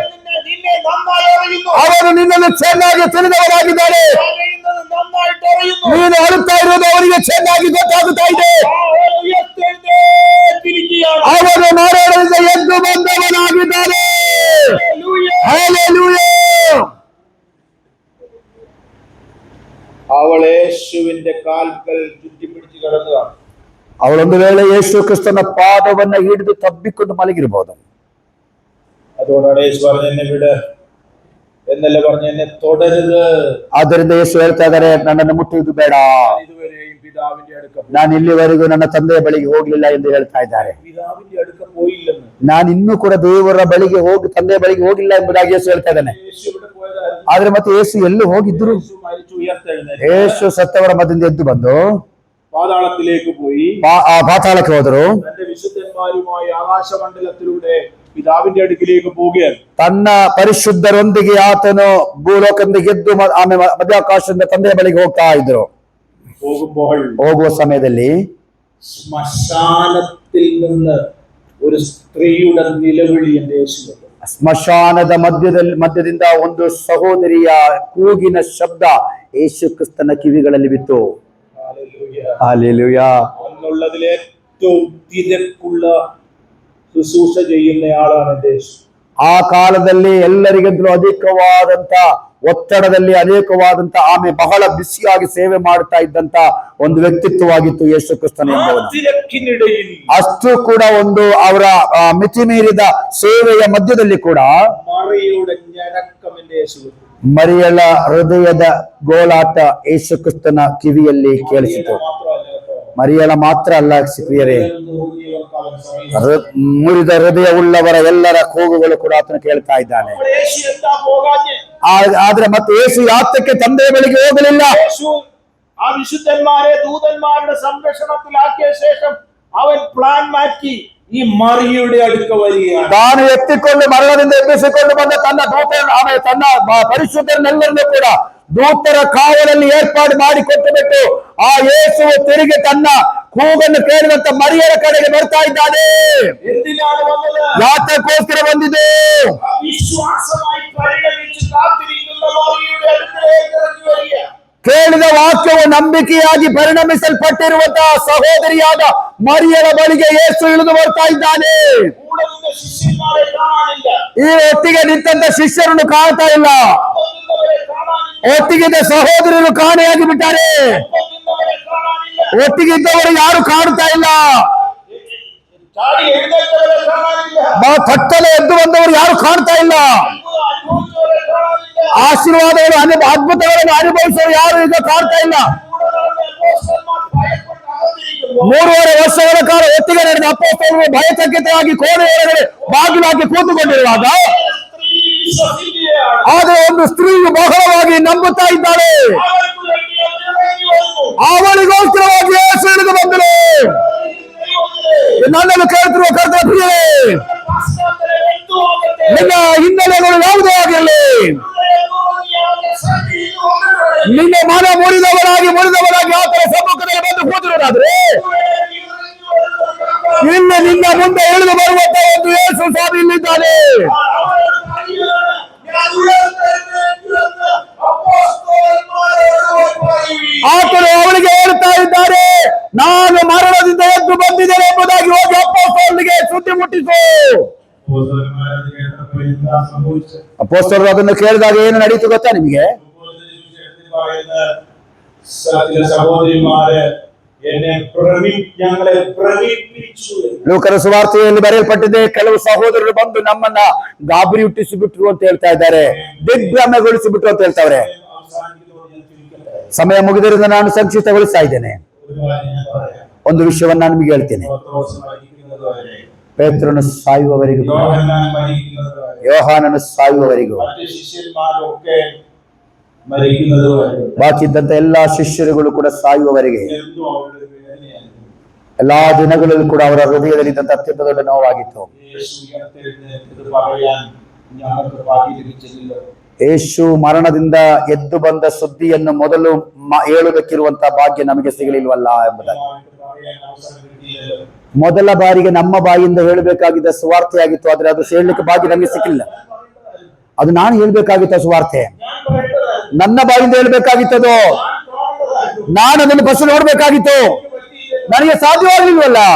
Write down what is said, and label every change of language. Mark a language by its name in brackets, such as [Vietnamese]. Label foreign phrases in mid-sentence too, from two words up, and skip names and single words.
[Kannada] ಅವನು ನಿನ್ನನ್ನು ಚೆನ್ನಾಗಿ ತಿಳಿದವರಾಗಿದ್ದಾನೆ. ನೀನು ಅಳುತ್ತಾ ಇರುವುದು ಅವರಿಗೆ ಚೆನ್ನಾಗಿ ಗೊತ್ತಾಗುತ್ತಾ ಇದೆ. ಅವನು ಮರಣದಿಂದ ಎದ್ದು ಬಂದವನಾಗಿದ್ದಾನೆ. ಹಲ್ಲೆಲೂಯಾ. [Malayalam] അവൾ യേശുവിന്റെ കാൽക്കൽ ചുറ്റിപ്പിടിച്ച് കിടന്നതാണ്. [Kannada] ಅವಳೊಂದು ವೇಳೆ ಯೇಸು ಕ್ರಿಸ್ತನ ಪಾದವನ್ನ ಹಿಡಿದು ತಬ್ಬಿಕೊಂಡು ಮಲಗಿರಬಹುದು. [Malayalam] അതുകൊണ്ടാണ് യേശു പറഞ്ഞ എന്നെ വിട് എന്നല്ല പറഞ്ഞ എന്നെ തൊടരുത്. [Kannada] ಆದ್ದರಿಂದ ಯೇಸು ಹೇಳ್ತಾ ಇದ್ದಾರೆ, ನನ್ನನ್ನು ಮುಟ್ಟುವುದು ಬೇಡ, [Malayalam] ഇതുവരെയും പിതാവിന്റെ അടുക്ക [Kannada] ನಾನು ಇಲ್ಲಿವರೆಗೂ ನನ್ನ ತಂದೆಯ ಬಳಿಗೆ ಹೋಗ್ಲಿಲ್ಲ ಎಂದು ಹೇಳ್ತಾ ಇದ್ದಾರೆ. [Malayalam] പിതാവിന്റെ അടുക്ക പോയില്ലെന്ന്, [Kannada] ನಾನು ಇನ್ನೂ ಕೂಡ ದೇವರ ಬಳಿಗೆ ಹೋಗಿ ತಂದೆಯ ಬಳಿಗೆ ಹೋಗಿಲ್ಲ ಎಂಬುದಾಗಿ ಯೇಸು ಹೇಳ್ತಾ ಇದ್ದಾನೆ. [Malayalam] യേശു ഇവിടെ പോയതായിരുന്നു. [Kannada] ಆದ್ರೆ ಮತ್ತೆ ಯೇಸು ಎಲ್ಲಿ ಹೋಗಿದ್ರು? [Malayalam] യേശു മരിച്ചു ഉയർത്തെഴുന്നേറ്റു [Kannada] ಯೇಸು ಸತ್ತವರ ಮಧ್ಯದಿಂದ ಎದ್ದು ಬಂದು [Malayalam] പാതാളത്തിലേക്ക് പോയി [Kannada] ಪಾತಾಳಕ್ಕೆ ಹೋದರು. [Malayalam] തന്റെ വിശുദ്ധന്മാരുമായി ആകാശമണ്ഡലത്തിലൂടെ പിതാവിന്റെ അടുക്കിലേക്ക് പോവുകയാണ്. [Kannada] ತನ್ನ ಪರಿಶುದ್ಧರೊಂದಿಗೆ ಆತನು ಭೂಲೋಕದಿಂದ ಗೆದ್ದು ಆಮೇಲೆ ಮಧ್ಯಾಕಾಶದಿಂದ ತಂದೆಯ ಬಳಿಗೆ ಹೋಗ್ತಾ ಇದ್ರು. ಹೋಗುವ ಸಮಯದಲ್ಲಿ [Malayalam] ശ്മശാനത്തിൽ നിന്ന് ഒരു സ്ത്രീയുടെ നിലവിളി എന്റെ യേശു. [Kannada] ಸ್ಮಶಾನದ ಮಧ್ಯದಿಂದ ಒಂದು ಸಹೋದರಿಯ ಕೂಗಿನ ಶಬ್ದ ಯೇಸು ಕ್ರಿಸ್ತನ ಕಿವಿಗಳಲ್ಲಿ ಬಿತ್ತು. ಹಲ್ಲೆಲೂಯಾ. [Malayalam] അന്നുള്ളതിൽ ഏറ്റവും തിരക്കുള്ള ശുശ്രൂഷ ചെയ്യുന്നയാളാണ് എന്റെ യേശു. [Kannada] ಆ ಕಾಲದಲ್ಲಿ ಎಲ್ಲರಿಗಿಂತಲೂ ಅಧಿಕವಾದಂತ ಒತ್ತಡದಲ್ಲಿ ಅನೇಕವಾದಂತ ಆಮೇಲೆ ಬಹಳ ಬಿಸಿಯಾಗಿ ಸೇವೆ ಮಾಡ್ತಾ ಇದ್ದಂತ ಒಂದು ವ್ಯಕ್ತಿತ್ವವಾಗಿತ್ತು ಯೇಸು ಕ್ರಿಸ್ತನ ಎಂಬುವನು. ಅಷ್ಟು ಕೂಡ ಒಂದು ಅವರ ಮಿತಿ ಮೀರಿದ ಸೇವೆಯ ಮಧ್ಯದಲ್ಲಿ ಕೂಡ ಮರಿಯಳ ಹೃದಯದ ಗೋಳಾಟ ಯೇಸು ಕ್ರಿಸ್ತನ ಕಿವಿಯಲ್ಲಿ ಕೇಳಿಸಿತು. ಮರಿಯಳ ಮಾತ್ರ ಅಲ್ಲ ಪ್ರಿಯರೇ, ಮುರಿದ ಹೃದಯವುಳ್ಳವರ ಎಲ್ಲರ ಕೂಗುಗಳು ಕೂಡ ಆತನ ಕೇಳ್ತಾ ಇದ್ದಾನೆ. ಆದ್ರೆ ಮತ್ತೆ ಯೇಸು ಯಾತಕ್ಕೆ ತಂದೆಯ ಬಳಿಗೆ ಹೋಗಲಿಲ್ಲ? [Malayalam] ആ വിശുദ്ധന്മാരെ ദൂതന്മാരുടെ സംരക്ഷണത്തിലാക്കിയ ശേഷം അവൻ പ്ലാൻ മാറ്റി ഈ മറിയയുടെ അടുക്ക വരികയാണ്. [Kannada] ತಾನು ಎತ್ತಿಕೊಂಡು ಮರಣದಿಂದ ಎಬ್ಬಿಸಿಕೊಂಡು ಬಂದ ತನ್ನ ದೂತರನ್ನು ಆಮೇಲೆ ತನ್ನ ಪರಿಶುದ್ಧರನ್ನೆಲ್ಲರನ್ನೂ ಕೂಡ ದೂತರ ಕಾವಲಲ್ಲಿ ಏರ್ಪಾಡು ಮಾಡಿ ಕೊಟ್ಟು ಬಿಟ್ಟು ಆ ಯೇಸು ತಿರುಗಿ ತನ್ನ ಕೂಗನ್ನು ಕೇಳಿದಂತ ಮರಿಯರ ಕಡೆಗೆ ಬರ್ತಾ ಇದ್ದಾನೆ. ಯಾತಕ್ಕೋಸ್ಕರ ಬಂದಿದೆ? ವಿಶ್ವಾಸವಾಗಿ ಪರಿಣಮಿಸಿ [Malayalam] ಕಾತಿರಿക്കുന്ന മറിയയുടെ അടുക്കലേക്ക് ഇറങ്ങി വരിക. [Kannada] ಕೇಳಿದ ವಾಕ್ಯವು ನಂಬಿಕೆಯಾಗಿ ಪರಿಣಮಿಸಲ್ಪಟ್ಟಿರುವಂತಹ ಸಹೋದರಿಯಾದ ಮರಿಯರ ಬಳಿಗೆ ಯೇಸು ಇಳಿದು ಬರ್ತಾ ಇದ್ದಾನೆ. ಈ ಒಟ್ಟಿಗೆ ನಿಂತ ಶಿಷ್ಯರನ್ನು ಕಾಣ್ತಾ ಇಲ್ಲ. ಒಟ್ಟಿಗಿದ್ದ ಸಹೋದರರು ಕಾಣೆಯಾಗಿ ಬಿಟ್ಟಾರೆ. ಒಟ್ಟಿಗಿದ್ದವರು ಯಾರು ಕಾಣ್ತಾ ಇಲ್ಲ. [Malayalam] ചാടി എഴുന്നേറ്റവരെ കാണാനില്ല. [Kannada] ಥಟ್ಟನೆ ಎದ್ದು ಬಂದವರು ಯಾರು ಕಾಣ್ತಾ ಇಲ್ಲ. [Malayalam] അത്ഭുതം അനുഭവിച്ചവരെ കാണാനില്ല. [Kannada] ಆಶೀರ್ವಾದಗಳು ಅದ್ಭುತಗಳನ್ನು ಅನುಭವಿಸೋರು ಯಾರು ಈಗ ಕಾಣ್ತಾ ಇಲ್ಲ. [Malayalam] കൂടെ നടന്ന അപ്പോസ്തലന്മാർ ഭയപ്പെട്ട് അകത്തിരിക്കുമ്പോൾ [Kannada] 3.5 ವರ್ಷಗಳ ಕಾಲ ಒಟ್ಟಿಗೆ ನಡೆದ ಅಪೊಸ್ತಲರು ಭಯಚಕಿತರಾಗಿ ಕೋಣೆ ಒಳಗಡೆ ಬಾಗಿಲು ಹಾಕಿ ಕೂತುಕೊಂಡಿರುವಾಗ [Malayalam] സ്ത്രീ വിശ്വസിക്കുകയാണ്. [Kannada] ಆದರೆ ಒಂದು ಸ್ತ್ರೀಯು ಬಹಳವಾಗಿ ನಂಬುತ್ತಾ ಇದ್ದಾಳೆ. [Malayalam] അവർക്ക് വേണ്ടി അവർ ഇറങ്ങി വന്നു. [Kannada] ಅವಳಿಗೋಸ್ಕರವಾಗಿ ಯೇಸು ಇಳಿದು ಬಂದರು. ನನ್ನನ್ನು ಕೇಳ್ತಿರುವ ಕರ್ತನ ಪ್ರಿಯರೇ, [Malayalam] പശ്ചാത്തലം എന്തുമാകട്ടെ, [Kannada] ನಿನ್ನ ಹಿನ್ನೆಲೆಗಳು ಯಾವುದೇ ಆಗಿರಲಿ, ನಿನ್ನ ಮನ ಮುರಿದವರಾಗಿ ಆತನ ಸಮ್ಮುಖದಲ್ಲಿ ಬಂದು ಕೂತಿರೋದಾದ್ರೆ ಇನ್ನು ನಿನ್ನ ಮುಂದೆ ಇಳಿದು ಬರುವಂತ ಒಂದು ಯೇಸು ಸ್ವಾಮಿ ಇಲ್ಲಿದ್ದಾನೆ. ಆತನು ಅವಳಿಗೆ ಹೇಳ್ತಾ ಇದ್ದಾರೆ, ನಾನು ಮರಣದಿಂದ ಎದ್ದು ಬಂದಿದ್ದೇನೆ ಎಂಬುದಾಗಿ ಹೋಗಿ ಅಪೊಸ್ತಲರಿಗೆ ಸುದ್ದಿ ಮುಟ್ಟಿಸು. ಅಪೊಸ್ತಲರು ಅದನ್ನು ಕೇಳಿದಾಗ ಏನು ನಡೀತು ಗೊತ್ತಾ ನಿಮಗೆ? [Malayalam] ചില സഹോദരിമാര് ഞങ്ങളെ ഭ്രമിപ്പിച്ചു. [Kannada] ಲೂಕನ ಸುವಾರ್ತೆಯಲ್ಲಿ ಬರೆಯಲ್ಪಟ್ಟಿದೆ, ಕೆಲವು ಸಹೋದರರು ಬಂದು ನಮ್ಮನ್ನ ಗಾಬರಿ ಹುಟ್ಟಿಸಿಬಿಟ್ರು ಅಂತ ಹೇಳ್ತಾ ಇದ್ದಾರೆ, ದಿಗ್ಭ್ರಮೆಗೊಳಿಸಿಬಿಟ್ರು ಅಂತ ಹೇಳ್ತಾವ್ರೆ. ಸಮಯ ಮುಗಿದಿರೋದ್ರಿಂದ ನಾನು ಸಂಕ್ಷಿಪ್ತಗೊಳಿಸ್ತಾ ಇದ್ದೇನೆ. ಒಂದು ವಿಷಯವನ್ನ ನಾನು ನಿಮಗೆ ಹೇಳ್ತೇನೆ. ಪೇತ್ರನು ಸಾಯುವವರೆಗೂ, ಯೋಹಾನನು ಸಾಯುವವರೆಗೂ, [Malayalam] ಶಿಷ್ಯന്മാരൊക്കെ മരിക്കുന്നത് വരെ, [Kannada] ಬಾಕಿ ಇದ್ದಂತ ಎಲ್ಲಾ ಶಿಷ್ಯರುಗಳು ಕೂಡ ಸಾಯುವವರೆಗೆ, [Malayalam] എന്നും അവരുടെ വേദനയായിരുന്നു. [Kannada] ಎಲ್ಲಾ ದಿನಗಳಲ್ಲೂ ಕೂಡ ಅವರ ಹೃದಯದಲ್ಲಿ ಇದ್ದಂತ ಅತ್ಯಂತ ದೊಡ್ಡ ನೋವಾಗಿತ್ತು. [Malayalam] യേശു ഉയർത്തെഴുന്നേറ്റത് പറയാൻ ഞങ്ങൾക്ക് ഭാഗ്യം ലഭിച്ചില്ല. [Kannada] ಯೇಸು ಮರಣದಿಂದ ಎದ್ದು ಬಂದ ಸುದ್ದಿಯನ್ನು ಮೊದಲು ಹೇಳುವುದಕ್ಕಿರುವಂತಹ ಭಾಗ್ಯ ನಮಗೆ ಸಿಗಲಿಲ್ವಲ್ಲ ಎಂಬುದಾಗಿ. ಮೊದಲ ಬಾರಿಗೆ ನಮ್ಮ ಬಾಯಿಂದ ಹೇಳಬೇಕಾಗಿದ್ದ ಸುವಾರ್ತೆಯಾಗಿತ್ತು, ಆದ್ರೆ ಅದು ಹೇಳಲಿಕ್ಕೆ ಭಾಗ್ಯ ನಮಗೆ ಸಿಕ್ಕಿಲ್ಲ. ಅದು ನಾನು ಹೇಳ್ಬೇಕಾಗಿತ್ತ ಸುವಾರ್ತೆ, ನನ್ನ ಬಾಯಿಂದ ಹೇಳ್ಬೇಕಾಗಿತ್ತದು, ನಾನು ಅದನ್ನು ಫಸ್ಟ್ ನೋಡ್ಬೇಕಾಗಿತ್ತು, ನನಗೆ ಸಾಧ್ಯವಾಗಲಿಲ್ವಲ್ಲ.